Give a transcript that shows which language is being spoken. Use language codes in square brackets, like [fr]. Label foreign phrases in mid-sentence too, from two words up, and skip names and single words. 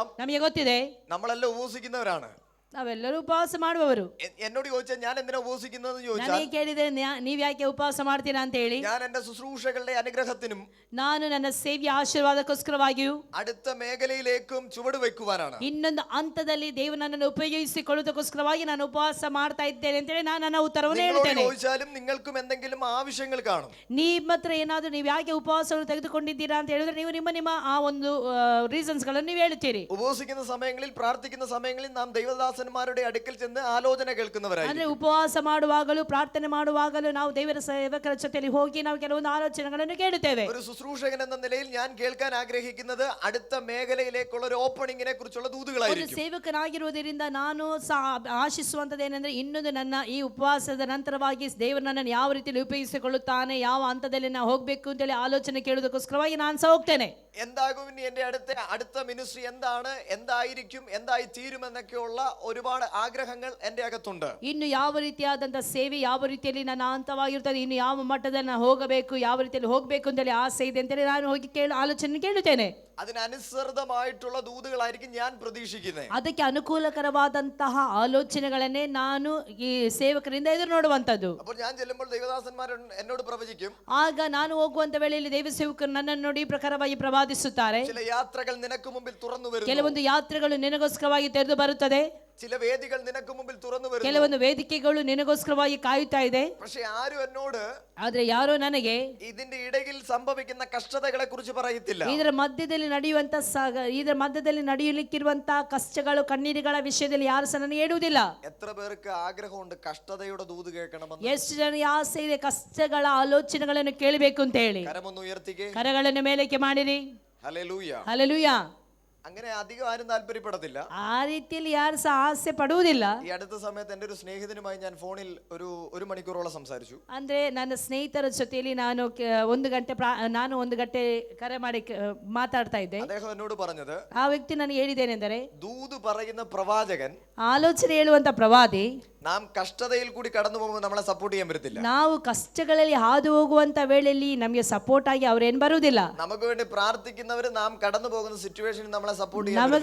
[kn] ನಮಗೆ ಗೊತ್ತಿದೆ, [ml] നമ്മളെല്ലാം ഉപവസിക്കുന്നവരാണ്. [kn] ನಾವೆಲ್ಲರೂ ಉಪವಾಸ ಮಾಡುವವರು. [ml] എന്നോട് ചോദിച്ചാൽ ഞാൻ എന്തിനാ ഉപവസിക്കുന്നതെന്ന് ചോദിച്ചാൽ, [kn] ನನಗೆ ಕೇಳಿದ್ರೆ ನೀವ್ ಯಾಕೆ ಉಪವಾಸ ಮಾಡ್ತೀರಾ ಅಂತ ಹೇಳಿ, [ml] ഞാൻ എന്റെ ശുശ്രൂഷകളുടെ അനുഗ്രഹത്തിനും [kn] ನಾನು ನನ್ನ ಸೇವೆಯ ಆಶೀರ್ವಾದಕ್ಕೋಸ್ಕರವಾಗಿಯೂ [ml] അടുത്ത മേഖലയിലേക്കും ചുവട് വെക്കുവാനാണ്. [kn] ಇನ್ನೊಂದು ಹಂತದಲ್ಲಿ ದೇವರು ನನ್ನನ್ನು ಉಪಯೋಗಿಸಿಕೊಳ್ಳುವುದಕ್ಕೋಸ್ಕರವಾಗಿ ನಾನು ಉಪವಾಸ ಮಾಡ್ತಾ ಇದ್ದೇನೆ ಅಂತೇಳಿ ನಾನು ನನ್ನ ಉತ್ತರವನ್ನು ಹೇಳ್ತೇನೆ. [ml] ചോദിച്ചാലും നിങ്ങൾക്കും എന്തെങ്കിലും ആവശ്യങ്ങൾ കാണും. [kn] ನಿಮ್ಮ ಹತ್ರ ಏನಾದ್ರೂ ನೀವು ಯಾಕೆ ಉಪವಾಸವನ್ನು ತೆಗೆದುಕೊಂಡಿದ್ದೀರಾ ಅಂತ ಹೇಳಿದ್ರೆ ನೀವು ನಿಮ್ಮ ಆ ಒಂದು ರೀಸನ್ಸ್ ಗಳನ್ನು ನೀವು ಹೇಳ್ತೀರಿ. [ml] ഉപവസിക്കുന്ന സമയങ്ങളിൽ, പ്രാർത്ഥിക്കുന്ന സമയങ്ങളിൽ നാം ദൈവദാസ ദൈവദാസന്മാരുടെ അടുക്കൽ ചെന്ന് ആലോചന കേൾക്കുന്നവരായി. [kn] ಅಂದ್ರೆ ಉಪವಾಸ ಮಾಡುವಾಗಲೂ ಪ್ರಾರ್ಥನೆ ಮಾಡುವಾಗಲೂ ನಾವು ದೇವರ ಸೇವಕರ ಜೊತೆಯಲ್ಲಿ ಹೋಗಿ ನಾವು ಕೆಲವೊಂದು ಆಲೋಚನೆಗಳನ್ನು ಕೇಳುತ್ತೇವೆ. [ml] ഒരു ശുശ്രൂഷകൻ എന്ന നിലയിൽ ഞാൻ കേൾക്കാൻ ആഗ്രഹിക്കുന്നത് അടുത്ത മേഖലയിലേക്കുള്ള ഒരു ഓപ്പണിങ്ങിനെ കുറിച്ചുള്ള [kn] ಒಂದು [ml] ദൂതുകളായിരിക്കും. [kn] ಸೇವಕನಾಗಿರುವುದರಿಂದ ನಾನು ಆಶಿಸುವಂತದ್ದೇನೆಂದ್ರೆ ಇನ್ನೊಂದು ನನ್ನ ಈ ಉಪವಾಸದ ನಂತರವಾಗಿ ದೇವರು ನನ್ನನ್ನು ಯಾವ ರೀತಿಯಲ್ಲಿ ಉಪಯೋಗಿಸಿಕೊಳ್ಳುತ್ತಾನೆ, ಯಾವ ಹಂತದಲ್ಲಿ ನಾವು ಹೋಗ್ಬೇಕು ಅಂತೇಳಿ ಆಲೋಚನೆ ಕೇಳುವುದಕ್ಕೋಸ್ಕರವಾಗಿ ನಾನು ಸಹ ಹೋಗ್ತೇನೆ. [ml] എന്താകും ഇനി എന്റെ അടുത്ത മിനിസ്ട്രി എന്താണ്, എന്തായിരിക്കും, എന്തായി തീരുമെന്നൊക്കെയുള്ള ഒരുപാട് ആഗ്രഹങ്ങൾ എന്റെ അകത്തുണ്ട്. [kn] ಇನ್ನು ಯಾವ ರೀತಿಯಾದಂತಹ ಸೇವೆ ಯಾವ ರೀತಿಯಲ್ಲಿ ನನ್ನ ಹಂತವಾಗಿರುತ್ತದೆ, ಇನ್ನು ಯಾವ ಮಟ್ಟದಲ್ಲಿ ನಾನು ಹೋಗಬೇಕು, ಯಾವ ರೀತಿಯಲ್ಲಿ ಹೋಗಬೇಕು ಅಂತೇಳಿ ಆಸೆ ಇದೆ ಅಂತೇಳಿ ನಾನು ಹೋಗಿ ಆಲೋಚನೆ ಕೇಳುತ್ತೇನೆ. [ml] അതിനനുസൃതമായിട്ടുള്ള ദൂതുകളായിരിക്കും ഞാൻ പ്രതീക്ഷിക്കുന്നത്. [kn] ಅದಕ್ಕೆ ಅನುಕೂಲಕರವಾದಂತಹ ಆಲೋಚನೆಗಳನ್ನೇ ನಾನು ಈ ಸೇವಕರಿಂದ ಎದುರು ನೋಡುವಂತದ್ದು. [ml] അപ്പോൾ ഞാൻ ചെല്ലുമ്പോൾ ദൈവദാസന്മാർ എന്നോട് പ്രവചിക്കും. [kn] ಆಗ ನಾನು ಹೋಗುವಂತ ವೇಳೆಯಲ್ಲಿ ದೇವ ಸೇವಕರು ನನ್ನನ್ನು ನೋಡಿ ಈ ಪ್ರಕಾರವಾಗಿ ಪ್ರವಾದಿಸುತ್ತಾರೆ. [ml] ചില യാത്രകൾ നിനക്ക് മുമ്പിൽ തുറന്നു വരുന്നു. [kn] ಕೆಲವೊಂದು ಯಾತ್ರೆಗಳು ನಿನಗೋಸ್ಕರವಾಗಿ ತೆರೆದು ಬರುತ್ತದೆ. [ml] ചില വേദികൾ നിനക്ക് മുമ്പിൽ തുറന്നു വരുന്നു. [kn] ಕೆಲವೊಂದು ವೇದಿಕೆಗಳು ನಿನಗೋಸ್ಕರವಾಗಿ ಕಾಯುತ್ತಾ ಇದೆ. [ml] പക്ഷേ ആരും എന്നോട് [kn] ಆದ್ರೆ ಯಾರೋ ನನಗೆ [ml] ഇതിന്റെ ഇടയിൽ സംഭവിക്കുന്ന കഷ്ടതകളെ കുറിച്ച് പറയത്തില്ല. [kn] ಇದರ ಮಧ್ಯದಲ್ಲಿ ನಡೆಯಲಿಕ್ಕಿರುವಂತಹ ಕಷ್ಟಗಳು ಕಣ್ಣೀರುಗಳ ವಿಷಯದಲ್ಲಿ ಯಾರು ಸಹ ನನಗೆ ಹೇಳುವುದಿಲ್ಲ. [ml] എത്ര പേർക്ക് ആഗ്രഹമുണ്ട് കഷ്ടതയുടെ ദൂത് കേൾക്കണമെന്ന്? [kn] ಎಷ್ಟು ಜನರಿಗೆ ಆಸೆ ಇದೆ ಕಷ್ಟಗಳ ಆಲೋಚನೆಗಳನ್ನು ಕೇಳಬೇಕು ಅಂತ ಹೇಳಿ? [ml] കരമൊന്ന് ഉയർത്തിക്കേ. [kn] ಕರಗಳನ್ನು ಮೇಲಕ್ಕೆ ಮಾಡಿರಿ. [ml] ഹല്ലേലൂയ. [kn] ಹಲ್ಲೆಲೂಯಾ. [ml] അങ്ങനെ അധികം ആരും താല്പര്യപ്പെടത്തില്ല. [kn] ಆ ರೀತಿಯಲ್ಲಿ ಯಾರು ಸಹ ಆಸೆ ಪಡುವುದಿಲ್ಲ. [ml] ഈ അടുത്ത സമയത്ത് എൻ്റെ ഒരു സ്നേഹിതനുമായി ഞാൻ ഫോണിൽ ഒരു മണിക്കൂറോളം സംസാരിച്ചു. [kn] ಅಂದ್ರೆ ನನ್ನ ಸ್ನೇಹಿತರ ಜೊತೆಯಲ್ಲಿ ನಾನು ಒಂದು ಗಂಟೆ ಕರೆ ಮಾಡಿ ಮಾತಾಡ್ತಾ ಇದ್ದೆ. [ml] അദ്ദേഹം എന്നോട് പറഞ്ഞത്, [kn] ಆ ವ್ಯಕ್ತಿ ನನಗೆ ಹೇಳಿದ್ದೇನೆಂದರೆ, [ml] ദൂത് പറയുന്ന പ്രവാചകൻ, [kn] ಆಲೋಚನೆ ಹೇಳುವಂತ ಪ್ರವಾದಿ, [ml] നാം കഷ്ടതയിൽ കൂടി കടന്നു പോകുമ്പോൾ നമ്മളെ സപ്പോർട്ട് ചെയ്യാൻ പറ്റത്തില്ല. [kn] ನಾವು ಕಷ್ಟಗಳಲ್ಲಿ ಹಾದು ಹೋಗುವಂತ ವೇಳೆಯಲ್ಲಿ ನಮಗೆ ಸಪೋರ್ಟ್ ಆಗಿ ಅವರೇನು ಬರುವುದಿಲ್ಲ. [ml] നമുക്ക് വേണ്ടി പ്രാർത്ഥിക്കുന്നവര് നാം കടന്നു പോകുന്ന സിറ്റുവേഷനിൽ നമ്മളെ സപ്പോർട്ട് ചെയ്യാൻ